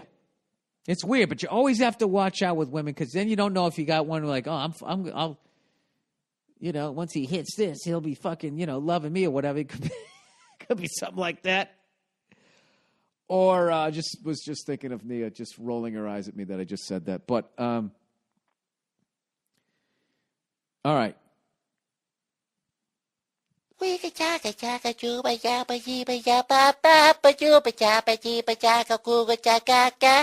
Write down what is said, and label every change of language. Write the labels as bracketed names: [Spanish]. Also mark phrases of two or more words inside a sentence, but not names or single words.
[English] It's weird, but you always have to watch out with women because then you don't know if you got one like, oh, once he hits this, he'll be fucking, loving me or whatever. It could be something like that. Or was just thinking of Nia just rolling her eyes at me that I just said that. But all right. We can chaka chaka juba yaba yiba yaba ba ba juba chapa jiba chaka kuga chaka ka